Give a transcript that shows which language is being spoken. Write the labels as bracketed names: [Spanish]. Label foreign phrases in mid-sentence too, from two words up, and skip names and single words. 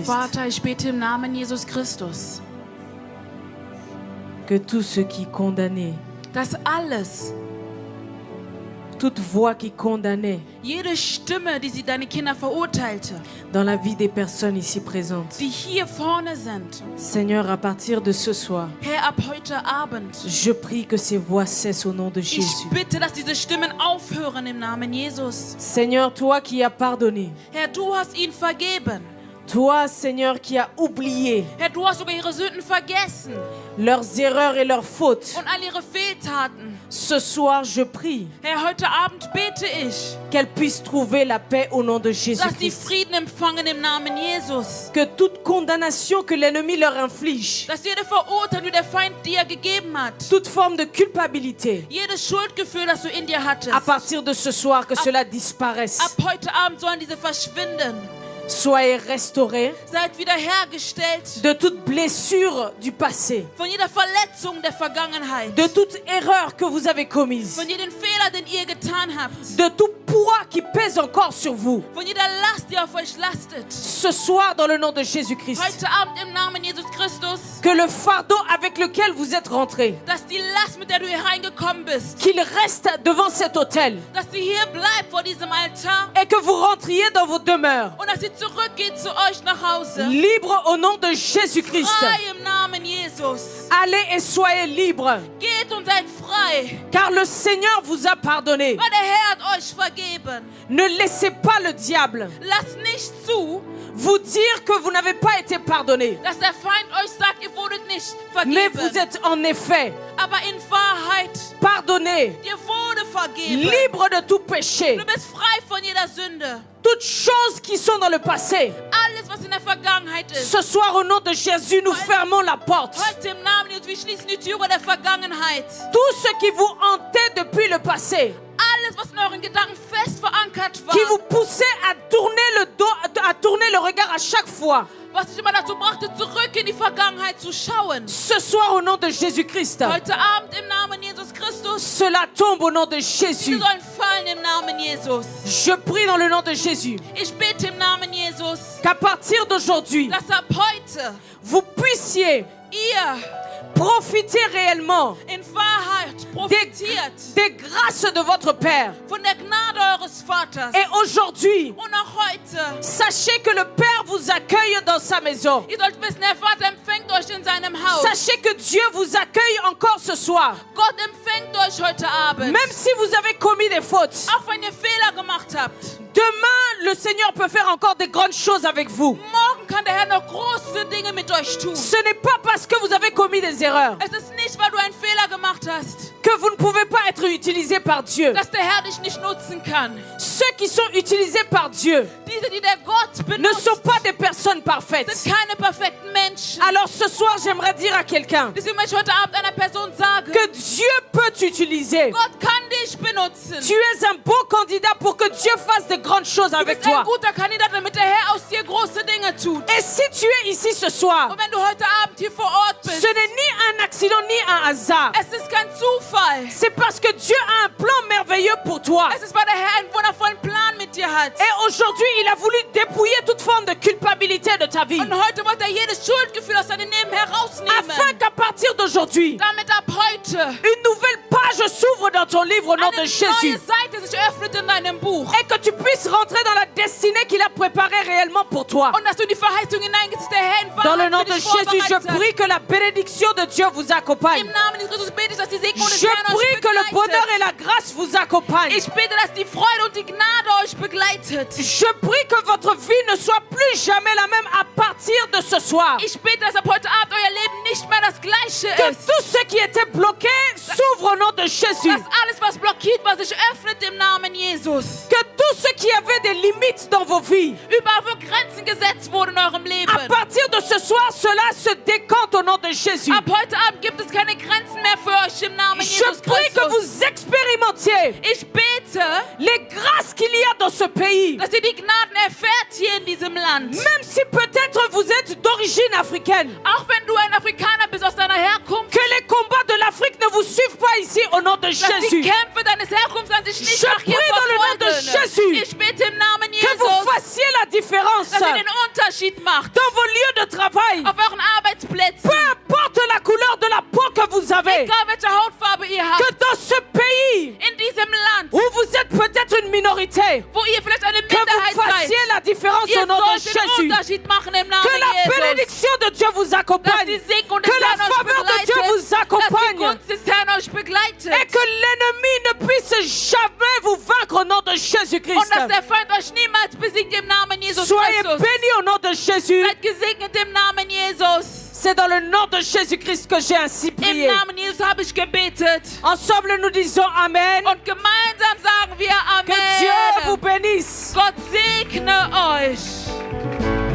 [German] Vater, ich bete im Namen Jesus Christus, [French] que tout ce qui condamnait, [German] dass alles, [French] toute voix qui condamnait [German] jede Stimme, die sie deine Kinder verurteilte, [French] dans la vie des personnes ici présentes, [German] die hier vorne sind, [French] Seigneur, à partir de ce soir, [German] Herr, ab heute Abend, [French] je prie que ces voix cessent au nom de [German] ich [French] Jésus. [German] bitte, dass diese Stimmen aufhören im Namen Jesus. [French] Seigneur, toi qui as pardonné, [German] Herr, du hast ihnen vergeben. [French] toi, Seigneur, qui as oublié [German] Herr, du hast sogar ihre Sünden vergessen [French] leurs erreurs et leurs fautes, [German] und all ihre Fehltaten. [French] ce soir, je prie [German] Herr, heute Abend bete ich, [French] qu'elles puissent trouver la paix au nom de [German] dass sie [French] Jésus-Christ. [German] Frieden empfangen im Namen Jesus. [French] Que toute condamnation que l'ennemi leur inflige, [German] Dass jede Verurteilung, die der Feind dir gegeben hat, [French] toute forme de culpabilité, [German] jedes Schuldgefühl, das du in dir hattest, [French] à partir de ce soir, que cela disparaisse. [German] ab heute Abend sollen diese verschwinden. [French] Soyez restaurés [German] Seid wiederhergestellt [French] de toute blessure du passé, [German] von jeder Verletzung der Vergangenheit, [French] de toute erreur que vous avez commise, [German] von jedem Fehler, den ihr getan habt, [French] de tout poids qui pèse encore sur vous. [German] von jeder Last, die auf euch lastet. [French] Ce soir, dans le nom de Jésus-Christ, [German] Heute Abend im Namen Jesus Christus, [French] que le fardeau avec lequel vous êtes rentrés, [German] dass die Last, mit der du hier reingekommen bist, [French] qu'il reste devant cet autel [German] dass sie hier bleibt vor diesem Altar [French] et que vous rentriez dans vos demeures, [German] und dass sie zurückgeht zu euch nach Hause. [French] libres au nom de Jésus-Christ. [German] Frei im Namen Jesus. [French] Allez et soyez libres, [German] Geht und seid frei, [French] car le Seigneur vous a pardonné. [German] weil der Herr hat euch vergeben. [French] Ne laissez pas le diable [German] Lasst nicht zu, [French] vous dire que vous n'avez pas été pardonné. [German] dass der Feind euch sagt, ihr wurdet nicht [French] Mais [German] vergeben. [French] vous êtes en effet [German] Aber in Wahrheit, [French] pardonné, [German] dir wurde vergeben. [French] libre de tout péché. [German] Du bist frei von jeder Sünde. [French] Toutes choses qui sont dans le passé. [German] Alles, was in der Vergangenheit ist. [French] Ce soir, au nom de Jésus, nous fermons la porte. [German] Heute im Namen Jesus, wir schließen die Türe der Vergangenheit. [French] Tout ce qui vous hantait depuis le passé, [German] Alles, was in euren Gedanken fest verankert war, [French] qui vous poussait à tourner le dos, à tourner le regard à chaque fois. [German] was dich immer dazu brachte, zurück in die Vergangenheit zu schauen. [French] Ce soir, au nom de Jésus-Christ, [German] Heute Abend im Namen Jesus Christus, [French] cela tombe au nom de [German] diese [French] Jésus. [German] sollen fallen im Namen Jesus. [French] Je prie dans le nom de Jésus [German] Ich bete im Namen Jesus, [French] qu'à partir d'aujourd'hui, [German] dass ab heute [French] vous puissiez [German] ihr [French] profiter réellement [German] in Wahrheit profitiert [French] des grâces de votre Père. [German] von der Gnade eures Vaters. [French] Et aujourd'hui, [German] Und auch heute, [French] sachez que le Père vous accueille dans sa maison. [German] ihr sollt wissen, der Vater empfängt euch in seinem Haus. [French] Sachez que Dieu vous accueille encore ce soir. [German] Gott empfängt euch heute Abend. [French] Même si vous avez commis des fautes, [German] Auch wenn ihr Fehler gemacht habt. [French] demain, le Seigneur peut faire encore de grandes choses avec vous. [German] Morgen kann der Herr noch große Dinge mit euch tun. [French] Ce n'est pas parce que vous avez commis des erreurs [German] Es ist nicht, weil du einen Fehler gemacht hast, [French] que vous ne pouvez pas être utilisé par Dieu. [German] dass der Herr dich nicht nutzen kann. [French] Ceux qui sont utilisés par Dieu [German] Diese, die der Gott [French] ne [German] benutzt, [French] sont pas des personnes parfaites. [German] sind keine perfekten Menschen. [French] Alors ce soir, j'aimerais dire à quelqu'un [German] Deswegen möchte ich heute Abend einer Person sagen, [French] que Dieu peut t'utiliser. [German] Gott kann dich dich benutzen. [French] Tu es un bon candidat pour que Dieu fasse de grandes choses [German] Du [French] avec [German] bist ein [French] toi. [German] guter Kandidat, damit der Herr aus dir große Dinge tut. [French] Et si tu es ici ce soir, [German] Und wenn du heute Abend hier vor Ort bist, [French] ce n'est ni un accident ni un hasard. [German] es ist kein Zufall. [French] C'est parce que Dieu a un plan merveilleux pour toi. [German] Es ist, weil der Herr einen wundervollen Plan mit dir hat. [French] Et aujourd'hui, il a voulu dépouiller toute forme de culpabilité de ta vie. [German] Und heute wollte er jedes Schuldgefühl aus deinem Leben herausnehmen. [French] Afin qu'à partir d'aujourd'hui, [German] Damit ab heute [French] une nouvelle page s'ouvre dans ton livre au nom de [German] eine [French] Jésus. [German] neue Seite sich öffnet in deinem Buch. [French] Et que tu puisses rentrer dans la destinée qu'il a préparée réellement pour toi. [German] Und dass du in die Verheißung hineingehst, die der Herr in [French] Dans le [German] Wahrheit [French] nom [German] für [French] de [German] dich [French] Jésus, je [German] vorbereitet hat. [French] prie que la bénédiction de Dieu vous accompagne. [German] Im Namen des Christus bete ich, dass die Segnung des [French] Je [German] Herrn euch [French] prie que le bonheur et [German] begleitet. [French] la grâce vous accompagnent. [German] Ich bete, dass die Freude und die Gnade euch begleitet. [French] Je prie que votre vie ne soit plus jamais la même à partir de ce soir. [German] Ich bete, dass ab heute Abend euer Leben nicht mehr das gleiche [French] Que [German] ist. [French] tout ce qui était bloqué s'ouvre au nom de Jésus. [German] Dass alles, was blockiert war, sich öffnet im Namen Jesus. [French] Que tout ce qui avait des limites dans vos vies, [German] Überall, wo Grenzen gesetzt wurden in eurem Leben. [French] à partir de ce soir, cela se décante au nom de Jésus. [German] Ab heute Abend gibt es keine Grenzen mehr für euch im Namen [French] Je [German] Jesus [French] prie que [German] Christus. [French] vous expérimentiez [German] Ich bete, [French] les grâces qu'il y a dans ce pays. [German] dass ihr die Gnaden erfährt hier in diesem Land. [French] Même si peut-être vous êtes d'origine africaine, [German] Auch wenn du ein Afrikaner bist aus deiner Herkunft, [French] que les combats de l'Afrique ne vous suivent pas ici au nom de [German] dass die [French] Jésus. [German] Kämpfe deines Herkunftslandes nicht [French] Je [German] nach hier [French] prie dans le nom de [German] verfolgen. [French] Jésus [German] Ich bete im Namen [French] Que vous [German] Jesus, [French] fassiez la différence [German] dass ihr [French] dans [German] den Unterschied macht [French] vos lieux de travail. [German] auf euren Arbeitsplätzen. [French] Peu importe la couleur de la peau que vous avez, [German] Egal welche Hautfarbe ihr [French] que [German] habt, [French] dans ce pays [German] in diesem Land, [French] où vous êtes peut-être une minorité, [German] wo ihr vielleicht eine [French] que [German] Minderheit [French] vous fassiez [German] seid, [French] la différence [German] ihr [French] au nom de [German] sollt den [French] Jésus. [German] Unterschied machen im Namen [French] Que la [German] Jesus. [French] bénédiction de Dieu vous [German] Dass [French] accompagne. [German] die Segnung des [French] Que la [German] Herrn euch [French] faveur de Dieu [German] begleitet, [French] vous [German] dass die [French] accompagne. [German] Gunst des Herrn euch begleitet [French] Et que l'ennemi ne puisse jamais vous vaincre au nom de [German] und [French] Jésus-Christ. [German] dass der Feind euch niemals besiegt im Namen Jesus [French] Soyez [German] Christus. [French] bénis au nom de Jésus. [German] Seid gesegnet im Namen Jesus. [French] C'est dans le nom de Jésus-Christ que j'ai ainsi [German] Im [French] prié. [German] Namen Jesus habe ich gebetet. [French] Ensemble, nous disons Amen. [German] Und gemeinsam sagen wir [French] Que Dieu vous [German] Amen. [French] bénisse. [German] Gott segne euch.